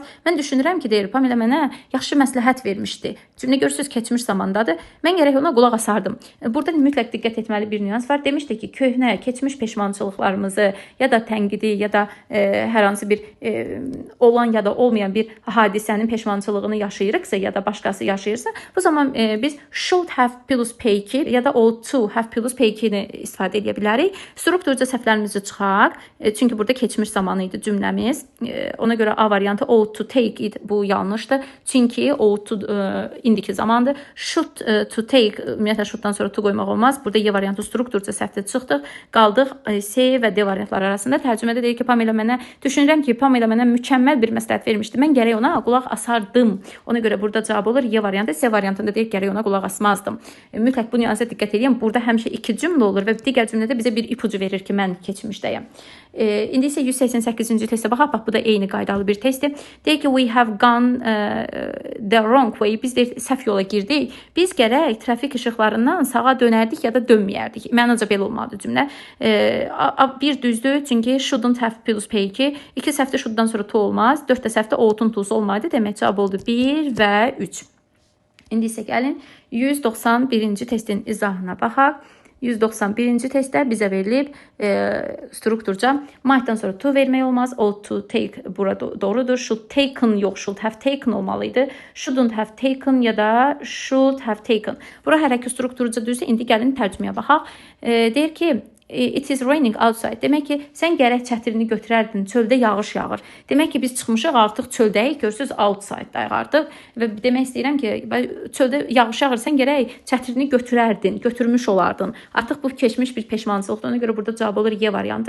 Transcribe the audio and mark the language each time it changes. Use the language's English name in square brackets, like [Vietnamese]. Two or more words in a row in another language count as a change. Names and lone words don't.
[Azerbaijani] Mən düşünürəm ki, deyir, Pamela mənə yaxşı məsləhət vermişdi. Cümlə görürsüz, keçmiş zamandadır. Mən gərək ona qulaq asardım. Burada mütləq diqqət etməli bir nüans var. Demişdi ki, köhnə, keçmiş peşmançılıqlarımızı ya da tənqidi ya da hər hansı bir olan ya da olmayan bir hadisənin peşmançılığını yaşayırıqsa ya da başqası yaşayırsa, bu zaman biz [English] should have plus P2 [Azerbaijani] ya da [English] ought to have plus P2-ni [Azerbaijani] istifadə edə bilərik. Strukturca səhvlərimizi çıxaq. Çünki burada keçmiş zamanı idi cümləmiz. Ona görə A variantı [English] ought to take it, [Azerbaijani] bu yanlışdır. Çünki [English] ought to [Azerbaijani] indiki zamandır. [English] Should to take, [Azerbaijani] ümumiyyətlə shoulddan sonra to qoymaq olmaz. Burada Y variantı strukturca səhvdə çıxdıq. Qaldıq C və D variantları arasında. Tərcümədə deyir ki, Pamela mənə, düşünürəm ki, Pamela mənə mükəmməl bir məsləhət vermişdi. Mən gərək ona qulaq asardım. Ona görə burada cavab olur Y variantı. C variantında deyir gərək ona qulaq asmazdım. Mütləq bu nüansa diqqət edin. Burada həmişə iki cümlə olur və digər cümlədə bizə bir ipucu verir ki, mən keçmişdəyəm. İndi isə 188-ci testə baxaq. Bax, bu da eyni qaydalı bir testdir. Deyir ki, [English] we have gone the wrong way. [Azerbaijani] Biz deyir, səhv yola girdik. Biz gərək trafik işıqlarından sağa dönərdik ya da dönməyərdik. Məncə belə olmalıdır cümlə. Bir düzdür, çünki [English] shouldn't have plus P2. [Azerbaijani] 2 səhvdə shoulddan sonra to olmaz. 4 də səhvdə ough'un to'su olmaydı. Demək cavab oldu 1 və 3. İndi isə gəlin 191-ci testin izahına baxaq. 191-ci testdə bizə verilib strukturca might'dan sonra to vermək olmaz. [English] Ought to take [Azerbaijani] burada doğrudur. [English] Should taken yox, should have taken olmalıydı. Shouldn't have taken [Azerbaijani] ya da [English] should have taken. [Azerbaijani] Bura hər iki strukturca düzdür. İndi gəlin tərcüməyə baxaq. Deyir ki, [English] it is raining outside. [Azerbaijani] Demək ki, sən gərək çətirini götürərdin. Çöldə yağış yağır. Demək ki, biz çıxmışıq, artıq çöldəyik. Görürsüz, outside-dayıq artıq. Və demək istəyirəm ki, çöldə yağış yağır, sən gərək çətirini götürərdin, götürmüş olardın. Artıq bu keçmiş bir peşmançılıqdır. Ona görə burada cavab olur Y variantı.